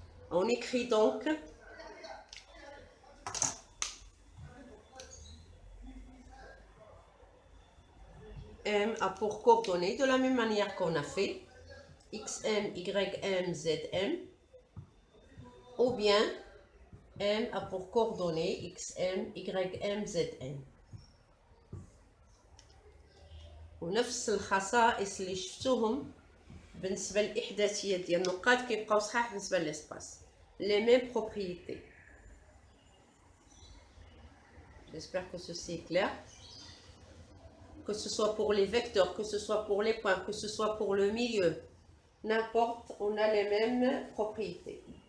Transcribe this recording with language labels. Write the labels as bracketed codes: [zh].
[fr] On écrit donc M a pour coordonnées de la même manière qu'on a fait XM, YM, ZM, ou bien M a pour coordonnées XM, YM, ZM. [ar] ونفس الخصائص اللي شفتوهم بالنسبة للإحداثيات ديال النقاط كيبقاو صحاح بالنسبة للإسباس. [fr] Les mêmes propriétés. J'espère que ceci est clair. Que ce soit pour les vecteurs, que ce soit pour les points, que ce soit pour le milieu, n'importe, on a les mêmes propriétés.